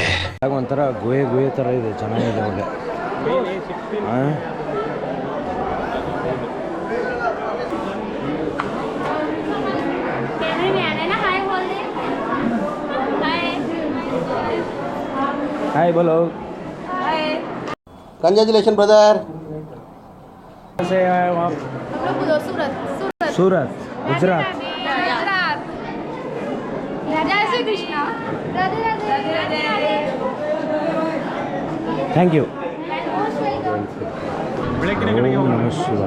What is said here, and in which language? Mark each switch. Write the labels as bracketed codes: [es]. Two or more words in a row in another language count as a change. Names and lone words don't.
[kn] ಒಂಥರ ಗುಹೆ ಥರ ಇದೆ, ಚೆನ್ನಾಗಿದೆ ಒಳ್ಳೆ. [hi] हाय बोलो. [en] Congratulation brother. [hi] कैसे आए आप? सूरत, गुजरात. [en] Thank you. [sa] नमः शिवाय.